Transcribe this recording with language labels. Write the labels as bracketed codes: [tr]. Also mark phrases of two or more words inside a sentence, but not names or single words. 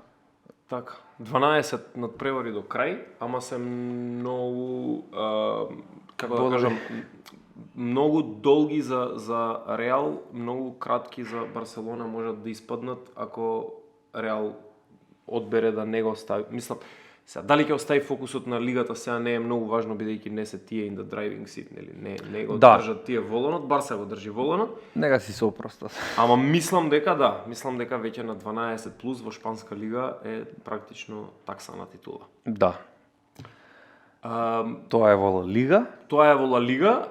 [mk] Така, 12 надпревари до крај, ама се многу, како да кажам, многу долги за Реал, многу кратки за Барселона можат да испаднат ако Реал одбере да не го остави. Мислам, сега дали ќе остави фокусот на лигата сега не е многу важно бидејќи не се тие [en] in the driving seat, [mk] нели? Не го држат тие волонот, Барса го држи волонот. Нега си се опростат. Ама мислам дека веќе на 12 плюс во шпанска лига е практично таксана титула. Да. Тоа е во Ла Лига. Тоа е во Ла Лига,